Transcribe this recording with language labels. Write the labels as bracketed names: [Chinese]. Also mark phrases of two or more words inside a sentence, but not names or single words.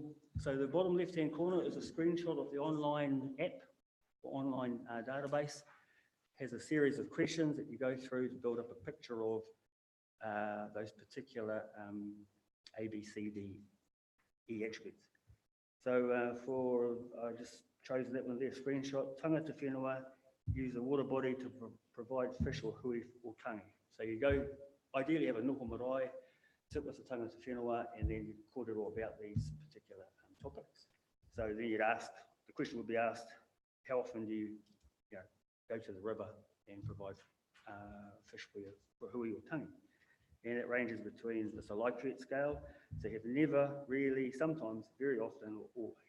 [English] So the bottom left-hand corner is a screenshot of the online app or online database. Has a series of questions that you go through to build up a picture of those particular A, B, C, D, E attributes. So I just chose that one there, screenshot. [Māori] Tangata whenua, [English] use a water body to provide fish or hui or tangi. So you go, ideally have a [Māori] noho marae, [English] sit with the [Māori] tangata whenua, [English] and then you record it all about these particular topics. So then you'd ask, the question would be asked, how often do you go to the river and provide fish for hui or tangi? And it ranges between, it's a Likert scale, so you have never, really, sometimes, very often, or always.